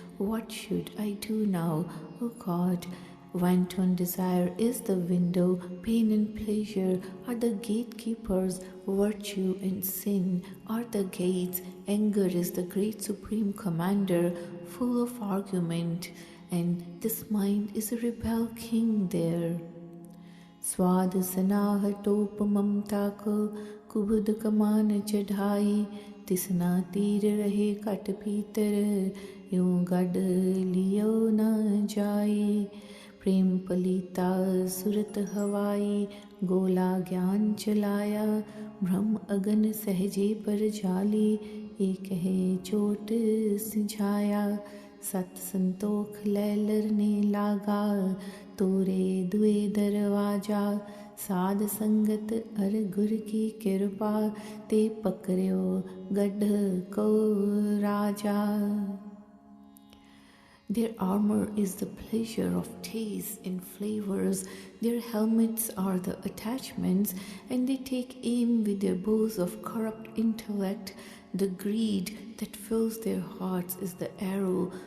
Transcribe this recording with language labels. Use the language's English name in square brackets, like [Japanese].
[English] What should I do now, O God? Wanton desire is the window, pain and pleasure are the gatekeepers, virtue and sin are the gates, anger is the great supreme commander, full of argument, and this mind is a rebel king there. [Hindi] स्वाद सनाह टोप ममता को, कुबुद कमान चढ़ाई. तिसना तीर रहे cut भीतर, यूं गढ़ लियो न जाई. प्रेम पलीता सुरत हवाई, गोला ज्ञान चलाया. भ्रम अगन सहजे पर जाली, एक है चोट सिझाया. सत संतोख लैलरने लागा, तोरे दुए दरवाजा. साध संगत अर गुर की कृपा, ते पकड़ो गढ़ को राजा. [English] Their armor is the pleasure of taste and flavors. Their helmets are the attachments, and they take aim with their bows of corrupt intellect. The greed that fills their hearts is the arrow.